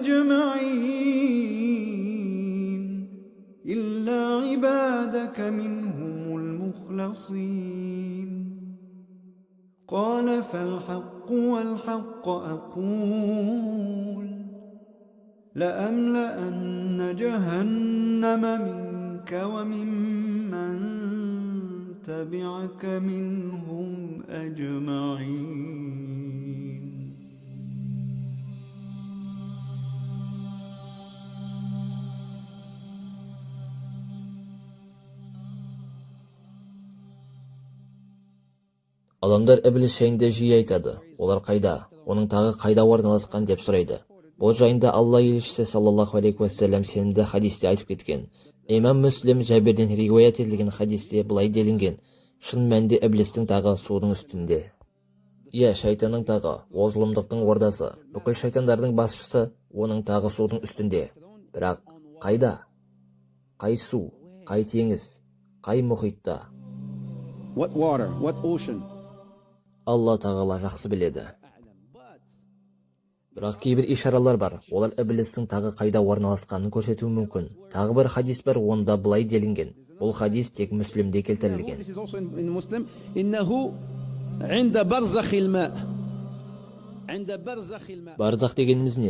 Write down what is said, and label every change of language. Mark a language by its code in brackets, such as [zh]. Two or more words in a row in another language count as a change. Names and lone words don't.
[ar] أجمعين إلا عبادك منهم المخلصين قال فالحق والحق أقول لأملأن جهنم منك وممن تبعك منهم أجمعين. [kk] Адамдар ібліс жайында жиі айтады. Олар қайда? Оның тағы қайда орналасқан деп сұрайды. Бұл жайында Алла елшісі саллаллаху алейхи уассалам сенімді хадисте айтып кеткен. Имам Мүслим Жәбірден риуаят етілген хадисте былай делінген: шын мәнінде іблістің тағы судың үстінде. Шайтанның тағы ол зұлымдықтың ордасы. Бүкіл шайтандардың басшысы оның тағы судың үстінде. Бірақ қайда? Қай су? Қай теңіз? Қай мұхитта? [en] What water? What ocean? [kk] Алла тағала жақсы біледі. Бірақ кейбір ишаралар бар. Олар іблістің тағы қайда орналасқанын көрсетуі мүмкін. Тағы бір хадис бар, онда былай делінген. Бұл хадис тек Мүслімде келтірілген. Барзақ дегеніміз не?